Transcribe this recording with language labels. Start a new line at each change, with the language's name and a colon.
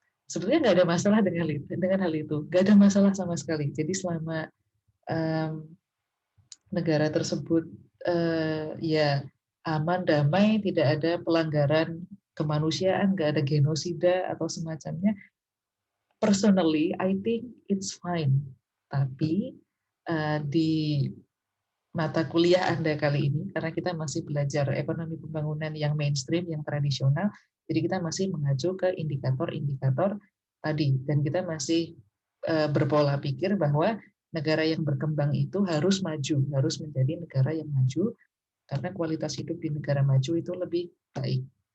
Indonesian: Sebetulnya nggak ada masalah dengan hal itu, nggak ada masalah sama sekali. Jadi selama negara tersebut ya aman, damai, tidak ada pelanggaran kemanusiaan, nggak ada genosida atau semacamnya.
English: Personally, I think it's fine.
Indonesian: Tapi di mata kuliah Anda kali ini, karena kita masih belajar ekonomi pembangunan yang mainstream, yang tradisional, jadi kita masih mengacu ke indikator-indikator tadi, dan kita masih berpola pikir bahwa negara yang berkembang itu harus maju, harus menjadi negara yang maju, karena kualitas hidup di negara maju itu lebih baik.